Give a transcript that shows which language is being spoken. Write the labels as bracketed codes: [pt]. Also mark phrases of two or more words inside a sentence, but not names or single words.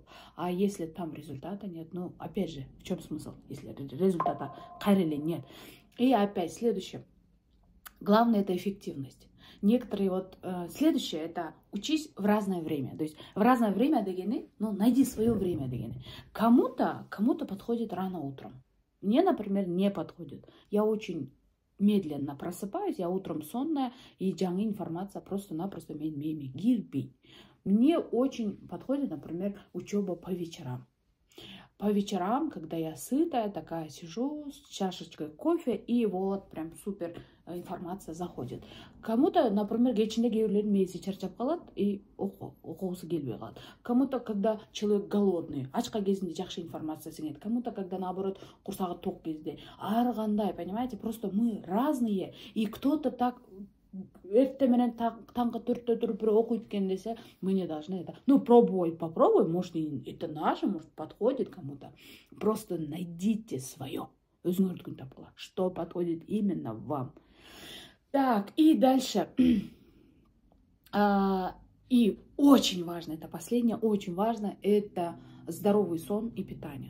[ru] А если там результата нет, ну, опять же, в чем смысл, если результата [ky] кайра эле [ru] нет? И опять следующее. Главное — это эффективность. Некоторые вот следующее — это учись в разное время. То есть в разное время дегени, ну, найди свое время дегени. Кому-то подходит рано утром. Мне, например, не подходит. Я очень медленно просыпаюсь, я утром сонная, и [ky] жаңы информация [ru] просто-напросто [ky] менин мээме кирбейт. [ru] Мне очень подходит, например, учеба по вечерам. По вечерам, когда я сытая, такая сижу с чашечкой кофе, и вот прям супер информация заходит. Кому-то, например, [ky] кечинде кээ бирлердин мээси чарчап калат и окугусу келбей калат. [ru] Кому-то, когда человек голодный, [ky] ачка кезинде жакшы информация сиңет. [ru] Кому-то, когда наоборот [ky] курсагы ток кезде. Ар кандай, [ru] понимаете? Просто мы разные, и кто-то так [ky] эртең менен таңкы 4-тө туруп бирөө окуйт экен десе, [ru] мы не должны это. Ну, попробуй, может, это наше, может, подходит кому-то. Просто найдите свое. [ky] Өзүңөрдүкүн тапкыла, [ru] что подходит именно вам. Так, и дальше. И очень важно, это последнее, очень важно, это здоровый сон и питание.